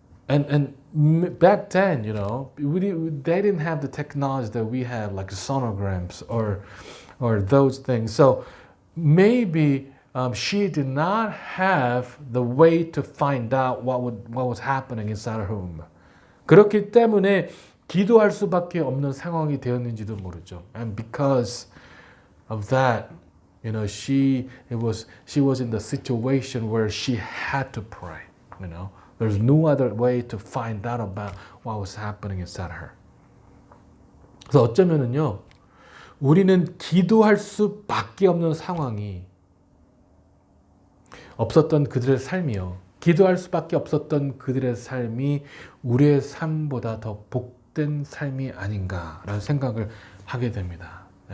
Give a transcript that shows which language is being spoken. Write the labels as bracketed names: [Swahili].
[English] And back then, they didn't have the technology that we have, like sonograms or those things. So maybe she did not have the way to find out what was happening inside her womb. [Korean] 그렇기 때문에 기도할 수밖에 없는 상황이 되었는지도 모르죠. [English] And because of that, she was in the situation where she had to pray. There's no other way to find out about what was happening inside her. [Korean] 그래서 어쩌면은요, 우리는 기도할 수밖에 없는 상황이 없었던 그들의 삶이요. 기도할 수밖에 없었던 그들의 삶이 우리의 삶보다 더 복된 삶이 아닌가라는 생각을 하게 됩니다.